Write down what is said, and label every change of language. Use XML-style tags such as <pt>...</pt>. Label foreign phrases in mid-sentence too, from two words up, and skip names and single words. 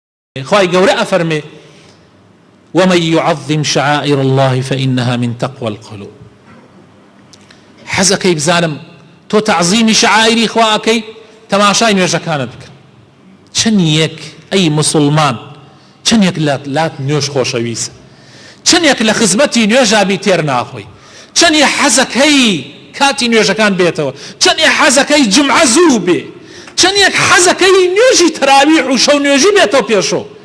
<ckb>خواهی گەورە ئەفەرمێ</ckb> <ar>ومن يعظم شعائر الله فإنها من تقوى القلوب.</ar> <ckb>حەزەکەی بزانم تۆ تەعزیمی شعائری خوا ئەکەی تەماشای نوێژەکانت بکە. چەند یەک ئەی مسلمان چەند یەک لات نوێژ خۆشەویستە، چەند یەک لە خزمەتی نوێژابی تێر ناخۆی، چەند یەک حەزەکەی کاتی نوێژەکان بێتەوە، چەند یەک حەزەکەی جمعە زوو بێ، چەند یەک حەزەکەی نوێژی تەراویح و شەو نوێژی بێتەوە پێشۆ.</ckb>